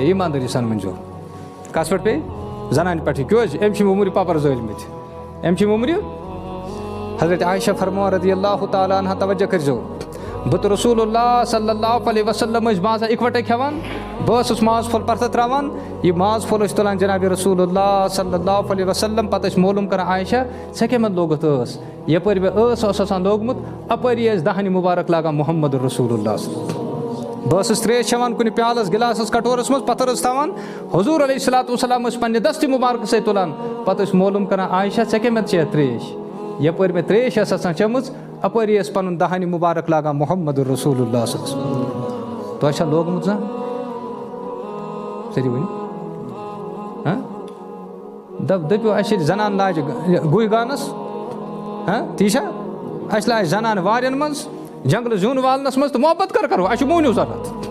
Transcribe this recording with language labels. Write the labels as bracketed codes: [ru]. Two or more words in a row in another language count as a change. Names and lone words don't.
[ks] ایٖماندٲری سان ؤنۍزیو. کَس پٮ۪ٹھ پیٚیہِ؟ زنانہِ پٮ۪ٹھٕے. کیٛازِ؟ أمۍ چھِ موٚمرِ پَپر زٲلۍمٕتۍ, أمۍ چھِ موٚمرِ. حضرت عایشہ فرماوان [ar] رضی اللہ تعالیٰ عنہا, [ks] توجہ کٔرۍزیو, بہٕ تہٕ رسول اللہ [ar] صلی اللہ علیہ وسلم [ks] ٲسۍ مازا اِکوَٹَے کھٮ۪وان. بہٕ ٲسٕس ماز پھوٚل پرٛٮ۪تھ ترٛاوان, یہِ ماز پھوٚل ٲسۍ تُلان جنابِ رسول اللہ [ar] صلی اللہ علیہ وسلم. [ks] پتہٕ ٲسۍ معلوٗم کران عایشہ ژےٚ کَمہِ لوگُتھ ٲس؟ یپٲرۍ مےٚ اوس آسان لوگمُت اَپٲری ٲسۍ دَہنہِ مُبارک لاگان محمد رسول اللہ. بہٕ ٲسٕس ترٛیش چٮ۪وان کُنہِ پیالس گِلاسس کٹورس منٛز, پتھر ٲسۍ تھاوان, حضوٗر [ar] علیہ الصلاتُ وسلام [ks] ٲسۍ پننہِ دستہِ مُبارکہٕ سۭتۍ تُلان. پتہٕ ٲسۍ معلوٗم کران عایشہ ژےٚ کَمہِ چیٚیَتھ ترٛیش؟ یپٲرۍ مےٚ ترٛیش ٲس آسان چٔمٕژ, اَپٲری ٲسۍ پنُن دَہنہِ مُبارک لاگان محمد رسول اللہ [ar] صلی اللہ علیہ وسلم. [ks] تۄہہِ چھا لوگمُت زانٛہہ؟ سٲری ؤنِو. دٔپِو اَسہِ ییٚلہِ زنان لاجہِ گُہۍ گانس, تی چھا؟ اَسہِ لاجہِ زنان وارٮ۪ن منٛز, جنگلہٕ زیُن والنس منٛز, تہٕ محبت کر کرو, اَسہِ چھُ موہنیوٗ ضوٚرتھ.